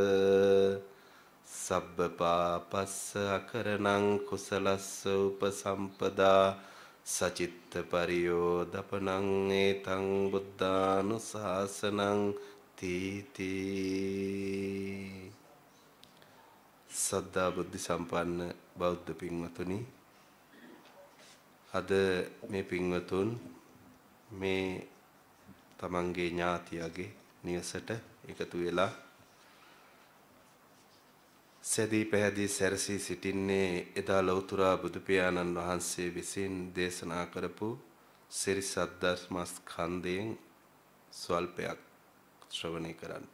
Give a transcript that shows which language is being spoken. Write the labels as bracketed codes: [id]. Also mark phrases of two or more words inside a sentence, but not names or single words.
[pi] සබ්බ පාපස්ස අකරණං කුසලස්ස උපසම්පදා සචිත්ත පරියෝදපනං ඒතං බුද්ධානුශාසනං තීති. [si] සද්ධා බුද්ධ සම්පන්න බෞද්ධ පින්වතුනි, අද මේ පින්වතුන් මේ තමන්ගේ ඥාතියගේ නිවසට එකතු වෙලා සැදී පැහැදී සැරසී සිටින්නේ එදා ලෞතුරා බුදු පියාණන් වහන්සේ විසින් දේශනා කරපු සිරිසත් ධර්මස්කන්ධයෙන් ස්වල්පයක් ශ්‍රවණය කරන්නට.